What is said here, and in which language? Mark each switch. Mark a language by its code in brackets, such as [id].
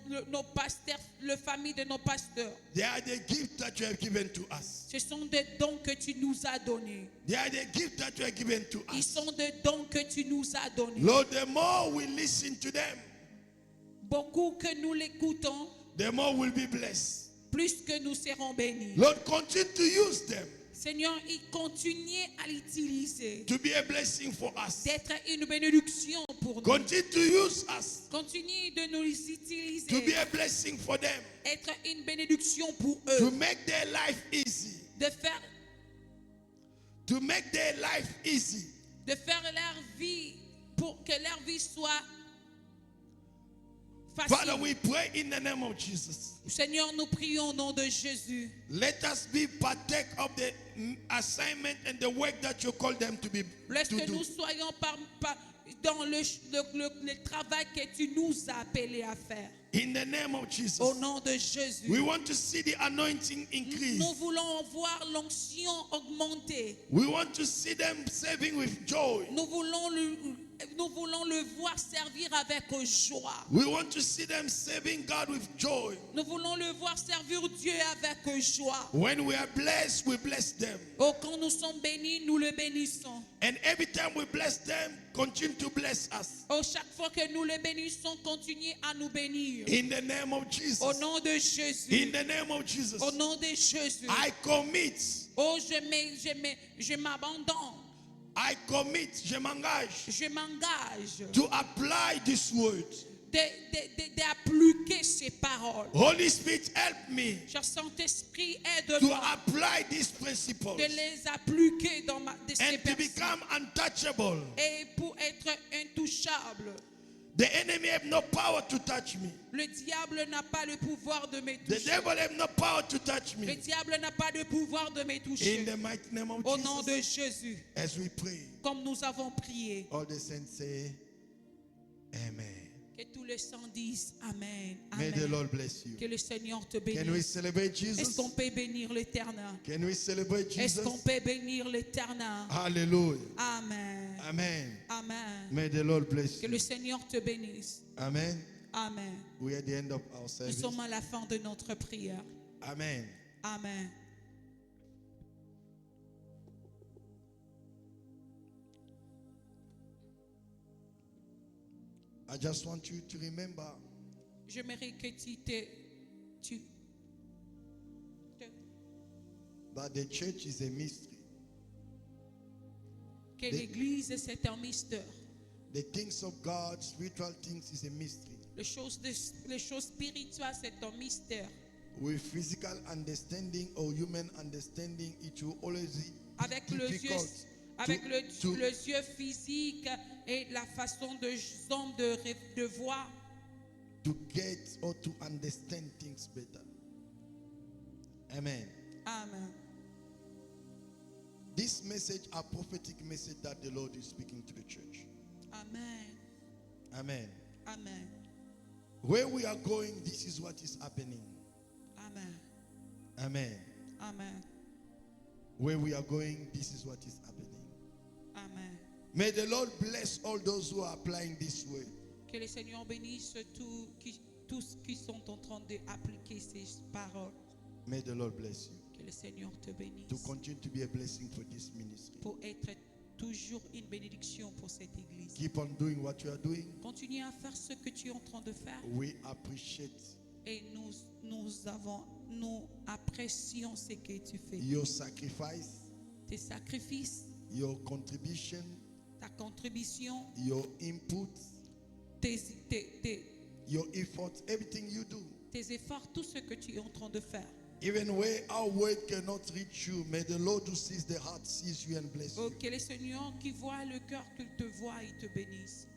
[fr] nos pasteurs, la famille de nos pasteurs. [en] they are the gift that you have given to us. [fr] Ce sont des dons que tu nous as donnés. [en] They are the gift that you have given to [fr] Ils [en] us. [fr] sont des dons que tu nous as donnés. [en] Lord, the more we listen to them, [fr] Beaucoup que nous l'écoutons, [en] the more we'll be blessed. [fr] plus que nous serons bénis. [en] Lord, continue to use them [fr] Seigneur, il continue à l'utiliser, [en] to be a blessing for us. [fr] d'être une bénédiction pour nous. [en] Continue to use us [fr] Continue de nous [en] to [fr] utiliser, [en] be a blessing for them, [fr] être une bénédiction pour [en] to [fr] eux, [en] make their life easy, [fr] de faire leur vie, pour que leur vie soit [en] Father, [fr] facile. [en] we pray in the name of Jesus. [fr] Seigneur, nous prions au nom de Jésus. [en] Let us be partake of the assignment and the work that you call them to be [fr] Laisse [en] to [fr] que [en] do. [fr] nous soyons dans le travail que tu nous as appelés à faire. [en] In the name of Jesus. [fr] Au nom de Jésus. [en] We want to see the anointing increase. [fr] Nous voulons voir l'onction augmenter. [en] We want to see them serving with joy. [fr] Nous voulons le voir servir avec joie. [en] We want to see them serving God with joy. [fr] Nous voulons le voir servir Dieu avec joie. [en] When we are blessed, we bless them. [fr] Oh, quand nous sommes bénis, nous le bénissons. [en] And every time we bless them, continue to bless us. [fr] Oh, chaque fois que nous le bénissons, continuez à nous bénir. [en] In the name of Jesus. [fr] Au nom de Jésus. [en] In the name of Jesus. [fr] Au nom de Jésus. [en] I commit. [fr] Oh, je m'abandonne. [en] I commit. [fr] Je m'engage Je m'engage [en] to apply this word. [fr] d'appliquer ces paroles. [en] Holy Spirit, help me [fr] Cher Saint-Esprit, [en] to [fr] aide-moi [en] apply these principles [fr] de les appliquer dans ces [en] and to [fr] personnes [en] become untouchable. [fr] et pour être intouchable. [en] The enemy have no power to touch me. [fr] Le diable n'a pas le pouvoir de me [en] The [fr] toucher. [en] devil have no power to touch [fr] Le [en] me. [fr] diable n'a pas de pouvoir de me [en] In [fr] toucher. [en] the mighty name of [fr] Au nom de [en] Jesus, [fr] Jésus, [en] as we pray, [fr] comme nous avons prié, [en] all the saints say, Amen. [fr] que tous les saints disent Amen. [en] May the Amen. Lord bless you. [fr] Que le Seigneur te [en] Can we [fr] bénisse. [en] celebrate [fr] Est-ce [en] Jesus? [fr] qu'on peut bénir l'Éternel? [en] Can we celebrate [fr] Est-ce [en] Jesus? [fr] qu'on peut bénir l'Éternel? Hallelujah. Amen. Amen. Amen. [en] May the Lord bless [fr] Que [en] you. [fr] le Seigneur te bénisse. Amen. Amen. [en] We are at the end of our [fr] Nous [en] service. [fr] sommes à la fin de notre prière. Amen. Amen. [en] I just want you to remember [fr] J'aimerais que tu [en] that the church is a mystery. [fr] que l'Église c'est un mystère. [en] The things of God, spiritual things, is a mystery. [fr] Les choses spirituelles c'est un mystère. [en] With physical understanding or human understanding, it will always be [fr] Avec le yeux, [en] difficult [fr] avec [en] to [fr] le yeux physique et la façon de hommes de voir, [en] get or to understand things better. Amen. Amen. This message, a prophetic message that the Lord is speaking to the church. Amen. Amen. Amen. Where we are going, this is what is happening. Amen. Amen. Amen. Where we are going, this is what is happening. Amen. May the Lord bless all those who are applying this way. [fr] Que le Seigneur bénisse tous qui sont en train d'appliquer ces paroles. [en] May the Lord bless you. [fr] Que le Seigneur te bénisse. [en] To continue to be a blessing for this ministry. [fr] Pour être toujours une bénédiction pour cette église. [en] Keep on doing what you are doing. [fr] Continue à faire ce que tu es en train de faire. [en] We appreciate [fr] Et nous apprécions ce que tu fais. [en] your sacrifice, [fr] Tes sacrifices, [en] your contribution, [fr] ta contribution, [en] your input, [fr] tes [en] your efforts, everything you do. [fr] efforts, tout ce que tu es en train de faire. [en] Even where our word cannot reach you, may the Lord who sees the heart sees you and bless [fr] Oh, [en] you. [fr] que le Seigneur qui voit le cœur, qu'il te voit, il te bénisse.